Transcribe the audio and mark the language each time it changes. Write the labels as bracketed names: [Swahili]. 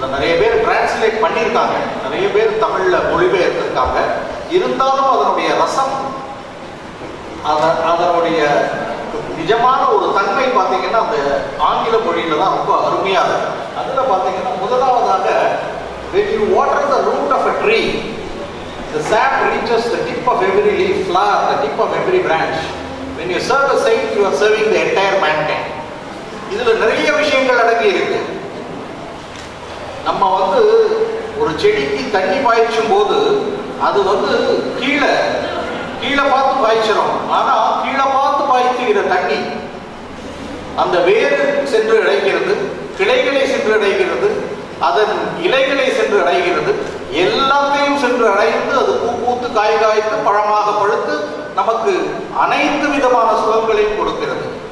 [Tamil] அதை நிறைய பேர் டிரான்ஸ்லேட் பண்ணியிருக்காங்க, நிறைய பேர் தமிழ்ல மொழிபெயர்த்திருக்காங்க. இருந்தாலும் அதனுடைய ரசம் அதனுடைய நிஜமான ஒரு தன்மை பார்த்தீங்கன்னா அந்த ஆங்கில மொழியில தான் ரொம்ப அருமையா இருக்கு. அதுல பார்த்தீங்கன்னா முதலாவதாக [English] when you water the root of a tree the sap reaches the tip of every leaf, flower, the tip of every branch. When you serve a saint you are serving the entire mankind. [Tamil] இதுல நிறைய விஷயங்கள் அடங்கி இருக்கு. நம்ம ஒரு செடிக்கு தண்ணி பாய்ச்சும் போது அது கீழே கீழே பார்த்து பாய்ச்சிரும். ஆனா கீழே பார்த்து பாய்ச்சுகிற தண்ணி அந்த வேறு சென்று அடைகிறது, கிளைகளை சென்று அடைகிறது, அதன் இலைகளை சென்று அடைகிறது, எல்லாத்தையும் சென்று அடைந்து அது பூ பூத்து காய் காய்த்து பழமாக பழுத்து நமக்கு அனைத்து விதமான சுகங்களையும் கொடுக்கிறது.